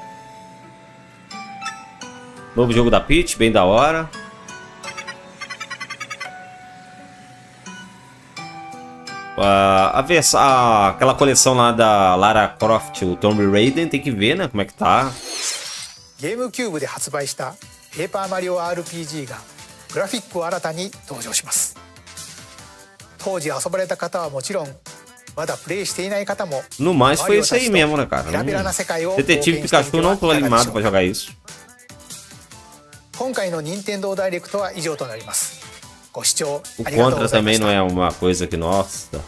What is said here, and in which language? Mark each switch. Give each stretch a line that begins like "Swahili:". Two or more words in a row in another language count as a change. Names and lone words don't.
Portuguese: Novo jogo da Peach, bem da hora. Aquela coleção lá da Lara Croft, o Tomb Raider, tem que ver, né? Como é que tá.
Japanese: ゲームキューブで発売したペーパーマリオ RPG がグラフィックを新たに登場します。当時遊ばれた方はもちろん、まだプレイしていない方も
Portuguese: No mais foi isso aí mesmo, né, cara? Detetive Pikachu não tô animado pra jogar isso.
Japanese: 今回の任天堂ダイレクトは以上となります。ご視聴
Portuguese: O
Japanese: ありがとう
Portuguese: Contra
Japanese: ございま
Portuguese: também
Japanese: し
Portuguese: não
Japanese: た。
Portuguese: é uma coisa que, nossa.